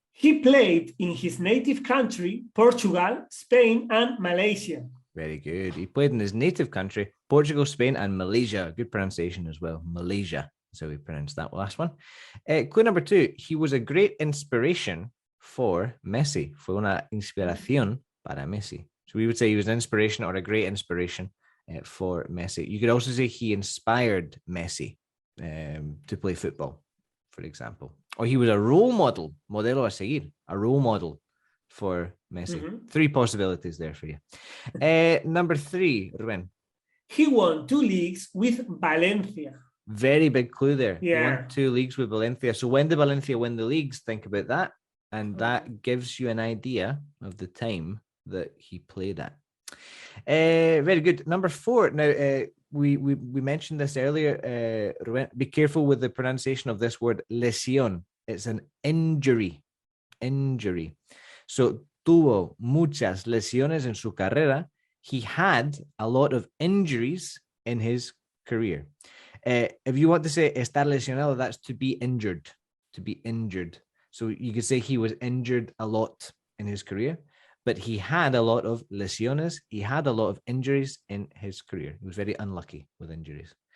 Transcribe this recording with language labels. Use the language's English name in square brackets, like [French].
[English] He played in his native country, Portugal, Spain, and Malaysia. Very good. He played in his native country, Portugal, Spain, and Malaysia. Good pronunciation as well. Malaysia is how we pronounce that last one. Clue number 2. He was a great inspiration for Messi. [Spanish] Fue una inspiración para Messi. [English] So we would say he was an inspiration or a great inspiration for Messi. You could also say he inspired Messi to play football, for example. Or he was a role model, [Spanish] modelo a seguir, [English] a role model for Messi. Mm-hmm. 3 possibilities there for you. Number 3, Rubén. He won 2 leagues with Valencia. Very big clue there. Yeah. He won 2 leagues with Valencia. So when did Valencia win the leagues? Think about that. And that gives you an idea of the time that he played at. Very good. Number 4. Now, we mentioned this earlier. Rubén, be careful with the pronunciation of this word, lesión. It's an injury. Injury. [Spanish] So, tuvo muchas lesiones en su carrera. [English] He had a lot of injuries in his career. If you want to say [Spanish] estar lesionado, [English] that's to be injured. To be injured. So you could say he was injured a lot in his career, but he had a lot of lesiones. He had a lot of injuries in his career. He was very unlucky with injuries.